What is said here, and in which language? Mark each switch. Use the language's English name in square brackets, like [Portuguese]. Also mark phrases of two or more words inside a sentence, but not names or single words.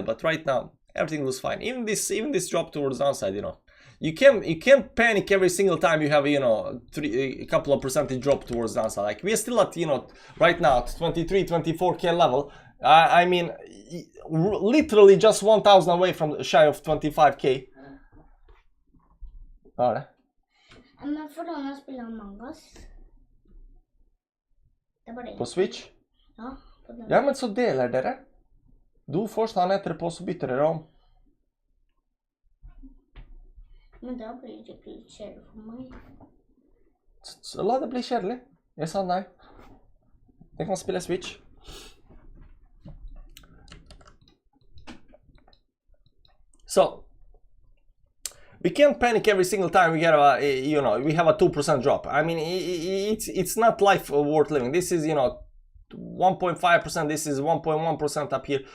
[English] But right now everything looks fine. Even this drop towards downside, you know, you can't panic every single time you have, you know, a couple of percentage drop towards downside. Like we are still at, you know, right now at 23-24k level. I mean, literally just 1,000 away from shy of 25k. [Swedish] Ja. Men får låna och spela Among Us. Det var det. På Switch? Ja, på den. [Norwegian] Ja, men så deler dere. Du får han etterpå, så bytter dere om. Men da blir det ikke litt kjedelig for meg. Så la det bli kjedelig. Jeg sa nei. Jeg kan spille Switch. [English] So, we can't panic every single time we get a, you know, we have a 2% drop. I mean, it's not life worth living. This is, you know, 1.5%, this is 1.1% up here.